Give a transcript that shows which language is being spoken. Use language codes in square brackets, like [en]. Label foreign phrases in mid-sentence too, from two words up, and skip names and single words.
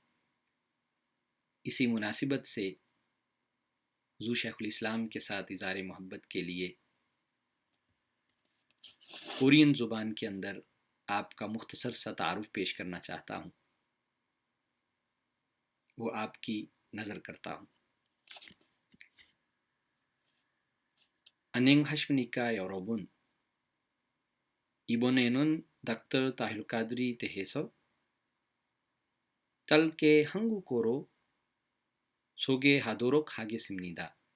[hi] इसी मुनासिबत से हुजूर शेखुल इस्लाम के साथ इज़हार मोहब्बत के लिए कोरियन ज़ुबान के अंदर आपका मुख्तसर सा तारुफ़ पेश करना चाहता हूँ। वो आपकी नज़र करता हूँ। [ko] 안녕하십니까 여러분. 이번에는 닥터 타히르 까드리 대해서 짧게 한국어로 소개하도록 하겠습니다.